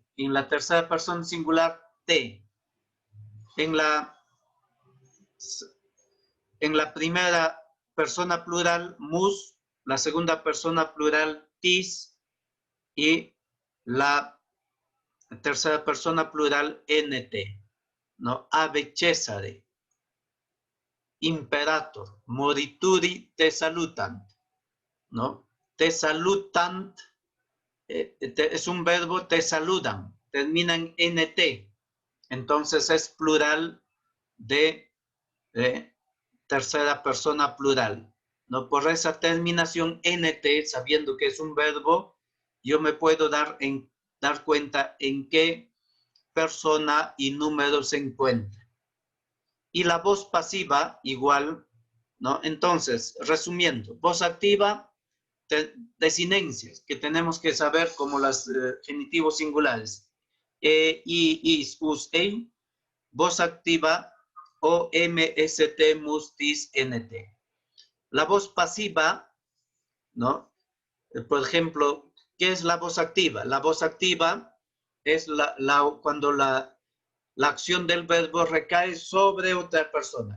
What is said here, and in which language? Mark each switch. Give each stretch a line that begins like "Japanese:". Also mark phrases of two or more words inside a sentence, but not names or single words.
Spanish: En la tercera persona singular, T. En la primera persona plural, mus. La segunda persona plural, tis. Y la tercera persona plural, nt. ¿No?
Latin: Ave Cesare. Imperator. Morituri te salutant.
Spanish: ¿No?
Latin: Te salutant
Spanish: es un verbo, te saludan, termina en nt, entonces es plural de tercera persona plural, ¿no? Por esa terminación nt, sabiendo que es un verbo, yo me puedo dar cuenta en qué persona y número se encuentra. Y la voz pasiva igual, ¿no? Entonces, resumiendo, voz activa, desinencias que tenemos que saber como los genitivos singulares. I, is, us, ei, voz activa, o, m, s, t, mus, tis, nt. La voz pasiva, ¿no? Por ejemplo, ¿qué es la voz activa? La voz activa es cuando la acción del verbo recae sobre otra persona.